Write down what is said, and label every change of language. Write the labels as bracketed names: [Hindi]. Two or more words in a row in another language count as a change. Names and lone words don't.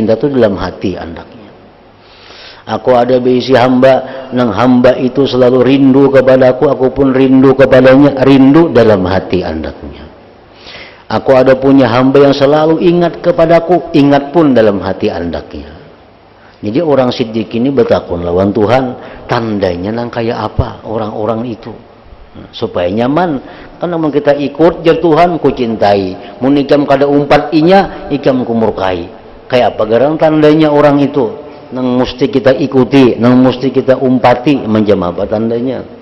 [Banjar] Cinta itu dalam hati andaknya. Aku ada berisi hamba, nang hamba itu selalu rindu kepadaku, aku pun rindu kepadanya, rindu dalam hati andaknya. Aku ada punya hamba yang selalu ingat kepadaku, ingat pun dalam hati andaknya. Jadi orang siddiq ini bertakun lawan Tuhan, tandanya nang kayak apa orang-orang itu. Supaya nyaman, kan namun kita ikut jar Tuhan ku cintai, mun ikam kada umpat inya, ikam ku murkai. Kayak apa garang tandanya orang itu? Nang mesti kita ikuti, nang mesti kita umpati, macam apa tandanya?